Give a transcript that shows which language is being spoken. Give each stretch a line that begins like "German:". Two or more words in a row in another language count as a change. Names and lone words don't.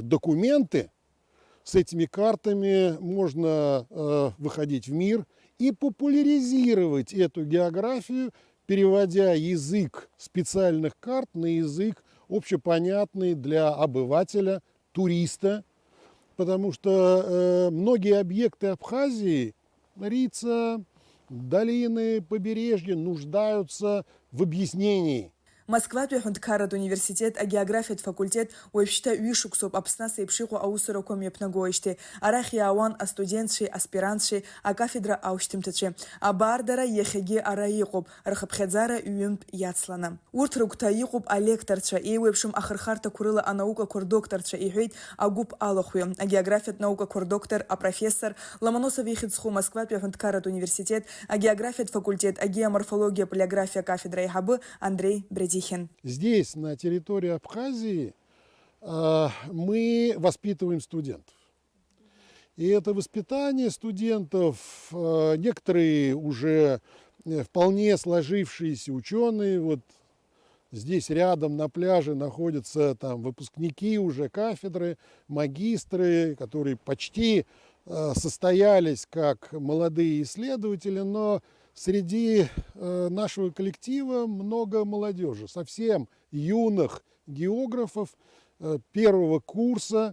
Russian: документы, с этими картами можно выходить в мир и популяризировать эту географию, переводя язык специальных карт на язык общепонятный для обывателя, туриста, потому что многие объекты Абхазии, Рица, долины, побережья нуждаются в объяснении.
Abkhazian: Москватәи аҳәынҭқарратә университет агеографиатә факультет уажәшьҭа ҩышықәсоуп Аԥсны ас еиԥш иҟоу аусурақәа мҩаԥнагоижьҭеи. Арахь иаауан астудентцәеи, аспирантцәеи, акафедра аушьҭымҭацәеи. Абаардара иахьагьы ара иҟоуп, рхыԥхьаӡара ҩынтә иацланы. Урҭ рыгәҭа иҟоуп алекторцәа, еиуеиԥшым ахырхарҭақәа рыла анаукақәа рдокторцәа, иҳәеит агәыԥ алахәҩы, агеографиатә наукақәа рдоктор, апрофессор, Ломоносов ихьыӡху Москватәи аҳәынҭқарратә университет агеографиатә факультет агеоморфологиа палеографиа кафедра еиҳабы Андрей Бредихин.
Russian: Здесь, на территории Абхазии, мы воспитываем студентов. И это воспитание студентов, некоторые уже вполне сложившиеся ученые, вот здесь рядом на пляже находятся там выпускники уже кафедры, магистры, которые почти состоялись как молодые исследователи, но среди нашего коллектива много молодежи, совсем юных географов первого курса.